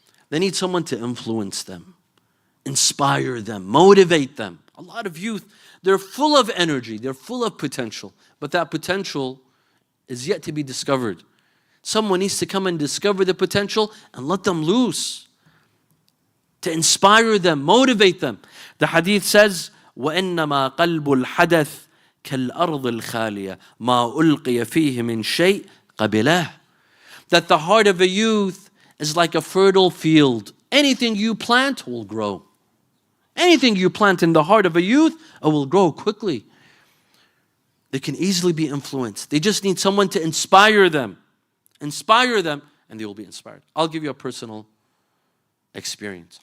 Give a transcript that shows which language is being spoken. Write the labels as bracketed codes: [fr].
[en] They need someone to influence them, inspire them, motivate them. A lot of youth, they're full of energy, they're full of potential, but that potential is yet to be discovered. Someone needs to come and discover the potential and let them loose, to inspire them, motivate them. The hadith says, [ar] وَإِنَّمَا قَلْبُ الْحَدَثِ كَالْأَرْضِ الْخَالِيَةِ مَا أُلْقِيَ فِيهِ مِنْ شَيْءٍ قَبِلَهُ. [en] That the heart of a youth is like a fertile field. Anything you plant will grow. Anything you plant in the heart of a youth, it will grow quickly. They can easily be influenced. They just need someone to inspire them. Inspire them, and they will be inspired. I'll give you a personal experience.